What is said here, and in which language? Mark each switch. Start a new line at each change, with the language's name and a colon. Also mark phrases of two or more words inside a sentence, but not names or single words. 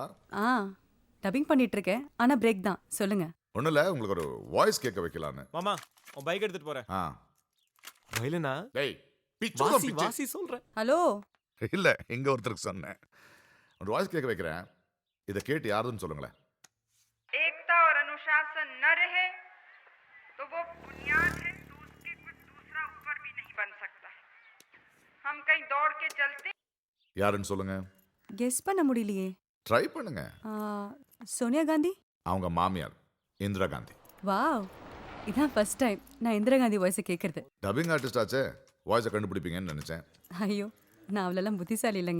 Tamil: ஆ, டப்பிங் பண்ணிட்டு இருக்கேன். ஆனா பிரேக் தான். சொல்லுங்க. ஒன்றும் இல்லை, உங்களுக்கு ஒரு வாய்ஸ் கேட்க வைக்கலான்னு. மாமா, உன் பைக் எடுத்துட்டு போறேன். ஆ, வயலனா? டேய் பிச்சு தான் வாசி பிச்சு. வாசி சொல்றேன். ஹலோ. இல்லை, எங்க ஒருத்தருக்கு சொன்னேன். ஒரு வாய்ஸ் கேட்க வைக்கிறேன். இதை கேட்டு யாருன்னு சொல்லுங்களேன்.
Hindi: एकता और अनुशासन न रहे तो वो बुनियाद है, तो उसके कुछ दूसरा ऊपर भी नहीं बन सकता. हम कहीं दौड़ के चलते.
Tamil: யாருன்னு சொல்லுங்க. கெஸ் பண்ண முடியலையே. ட்ரை பண்ணுங்க. சோனியா காந்தி? அவங்க மாமியார் இந்திரா காந்தி. வாவ், இதான்
English: first time
Tamil: நான் இந்திரா காந்தி வாய்ஸை கேட்கறது.
English: dubbing artist
Tamil: ஆச்சே, வாய்ஸை கண்டுபிடிப்பீங்கன்னு நினைச்சேன். ஐயோ, நான் அவ்வளோலாம் புத்திசாலி இல்லைங்க.